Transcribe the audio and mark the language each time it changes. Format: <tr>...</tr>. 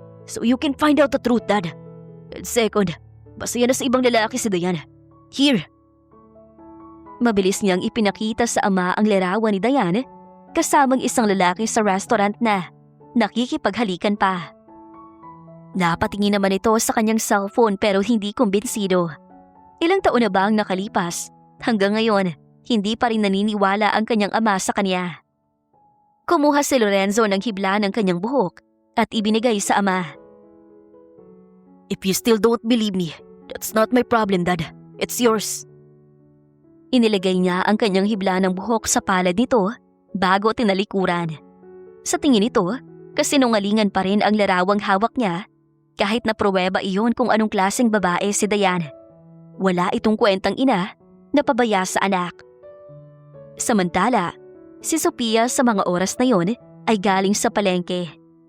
<en>So you can find out the truth, Dad. And second,</en> <tl>masaya na sa ibang lalaki si Dayan. Here. Mabilis niyang ipinakita sa ama ang larawan ni Dayan kasamang isang lalaki sa restaurant na nakikipaghalikan pa. Napatingin naman ito sa kanyang cellphone pero hindi kumbinsido. Ilang taon na ba ang nakalipas? Hanggang ngayon, hindi pa rin naniniwala ang kanyang ama sa kanya. Kumuha si Lorenzo ng hibla ng kanyang buhok at ibinigay sa ama.</tl> <en>"If you still don't believe me, that's not my problem, Dad. It's yours."</en> <tl>Inilagay niya ang kanyang hibla ng buhok sa palad nito bago tinalikuran. Sa tingin nito, kasinungalingan pa rin ang larawang hawak niya kahit na pruweba iyon kung anong klaseng babae si Diane. Wala itong kwentang ina na pabaya sa anak. Samantala, si Sophia sa mga oras na yon ay galing sa palengke.</tl>